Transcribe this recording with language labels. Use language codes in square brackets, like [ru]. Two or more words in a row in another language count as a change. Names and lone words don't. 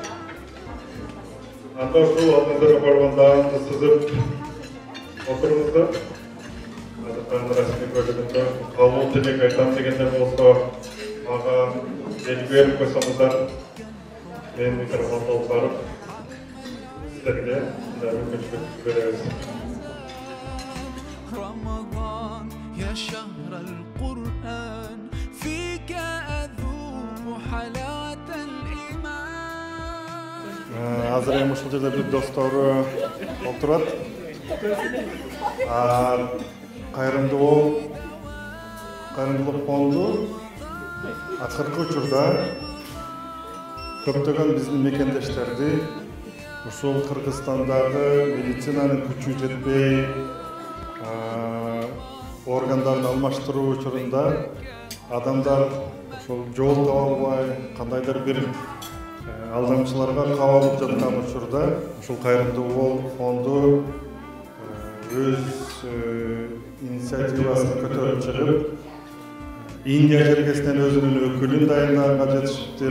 [ky] Анда ушул алдыңыздарга барганда сызып отуруңуздар. Расмий бөлүгүндө кабыл тилек айтам дегендер болсо, мага белги берип койсоңуздар, мен микрофонду алып барып сиздерге мүмкүнчүлүк беребиз. [ar] رمضان يا شهر القرآن فيك أذوق حلاوة الإيمان. [ky] Азыр эми ушул жерде бир достору отурат. Кайрымдуулук фонду акыркы учурда көптөгөн биздин мекендештерди ушул Кыргызстандагы медицинанын күчү жетпей органдарын алмаштыруу учурунда адамдар ушул жол таба албай кандайдыр бир алдамчыларга кабылып жаткан учурда ушул Кайрымдуу фонду өз инициативасын көтөрүп чыгып Индия жергесинен өзүнүн өкүлүн дайындаганга жетишиптир.